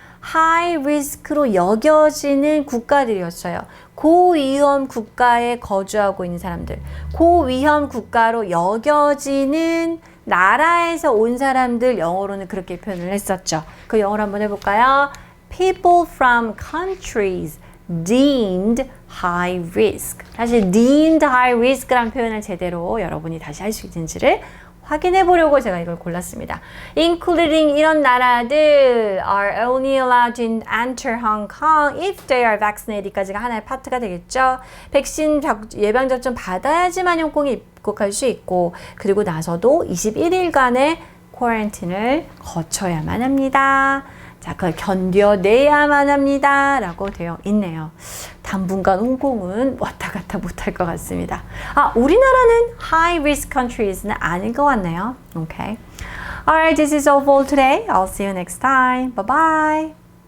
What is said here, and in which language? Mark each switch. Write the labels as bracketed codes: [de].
[ko] 하이 리스크로 여겨지는 국가들이었어요. 고위험 국가에 거주하고 있는 사람들, 고위험 국가로 여겨지는 나라에서 온 사람들 영어로는 그렇게 표현을 했었죠. 그 영어로 한번 해볼까요? [en] People from countries deemed high risk. [ko] 사실 [en] deemed high risk [ko] 라는 표현을 제대로 여러분이 다시 할 수 있는지를 확인해 보려고 제가 이걸 골랐습니다. [en] Including [ko] 이런 나라들 [en] are only allowed to enter Hong Kong if they are vaccinated [ko] 까지가 하나의 파트가 되겠죠. 백신 예방접종 받아야지만 홍콩에 입국할 수 있고 그리고 나서도 21일간의 쿼런틴을 거쳐야만 합니다. 자, 그걸 견뎌내야만 합니다. 라고 되어 있네요. 당분간 홍콩은 왔다 갔다 못할 것 같습니다. 우리나라는 [en] high risk countries [ko] 는 아닐 것 같네요. [en] Okay. Alright, this is all for today. I'll see you next time. Bye bye.